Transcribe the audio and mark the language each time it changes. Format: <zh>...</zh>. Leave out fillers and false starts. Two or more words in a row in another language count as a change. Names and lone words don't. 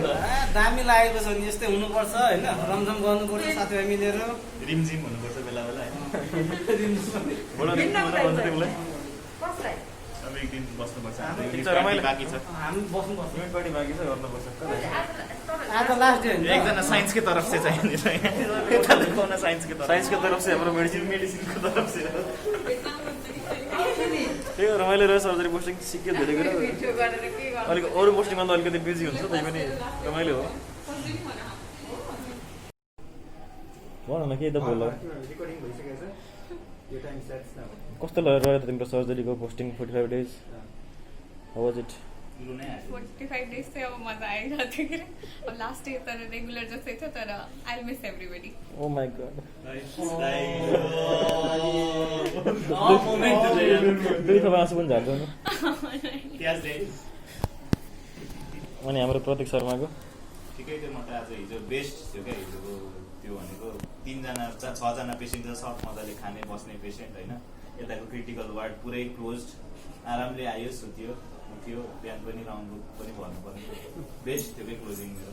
<ne>दामी लागेको छ नि यस्तै हुनुपर्छ होइन रमझम गर्नुपर्छ साथीभाइ मिलेर रिमझिम हुनुपर्छ बेला बेला भोला भन्छ तिमीलाई कसलाई अब एक दिन बस्नुपर्छ रमाइलो बाँकी छ हामी बस्नुपर्छ</ne> <en>unit party</en> <ne>बाँकी छ गर्नुपर्छ आज</ne> <en>last day</en> <ne>हुन्छ एकजना साइन्सकै</ne> <hi>तरफ से</hi> <ne>चाहिने साइन्सकै तरफ साइन्सको</ne> <hi>तरफ से</hi> <ne>हाम्रो मेडिसिनको</ne> <hi>तरफ से</hi> <ne>त्यही हो रमाइलो रह्यो</ne> <en>surgery posting</en> <ne>सिक्यो धेरै कुरा भिडियो गरेर के गर्नु अलिक अरू पोस्टिङमा त अलिकति बिजी हुन्छ त्यही पनि रमाइलो हो भन न के त बोल कस्तो रह्यो त तिम्रो सर्जरीको पोस्टिङ 45 डेज</ne> <en>how was it</en> <hi>45 days से अब मजा आएगा ठीक है</hi> <ne>अब</ne> <en>last day</en> <ne>तर रेगुलर जस्तै थियो तर</ne> <en>I miss everybody oh my god</en> <ne>दुई थोपा आँसु पनि झार्छ अनि हाम्रो प्रतीक शर्माको ठिकै थियो म त आज हिजो बेस्ट थियो क्या हिजोको त्यो भनेको 6जना पेसेन्ट छ सब मजाले खाने बस्ने पेसेन्ट होइन यताको</ne> <en>critical ward</en> <ne>पुरै क्लोज आरामले आयो सुत्यो उठ्यो बिहान पनि राउन्ड पनि भन्नु पर्ने बेस्ट थियो क्या क्लोजिङ मेरो</ne>